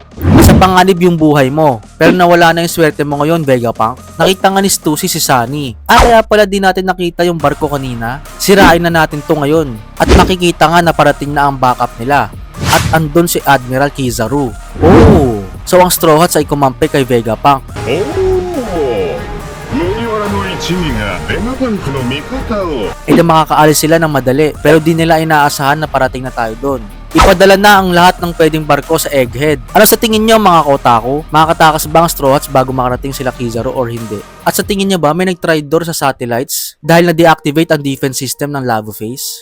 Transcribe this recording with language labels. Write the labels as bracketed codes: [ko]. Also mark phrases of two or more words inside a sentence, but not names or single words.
[tl] Sa panganib yung buhay mo. Pero nawala na yung swerte mo ngayon, Vegapunk. Nakita nga ni Stussy si Sunny. Kaya pala di natin nakita yung barko kanina. Sirain na natin to ngayon. At makikita nga na parating na ang backup nila. At andun si Admiral Kizaru. Oh! So ang Straw Hats ay kumampi kay Vegapunk. [ja] 麦わらの一味がベガパンクの味方を [tl] E na makakaalis sila ng madali pero di nila inaasahan na parating na tayo doon. Ipadala na ang lahat ng pwedeng barko sa Egghead. Ano sa tingin nyo mga kotaku? Makakatakas ba ang Straw Hats bago makarating sila Kizaru or hindi? At sa tingin nyo ba may nag-traitor sa satellites dahil na-deactivate ang [en] defense system [tl] ng Lava Face?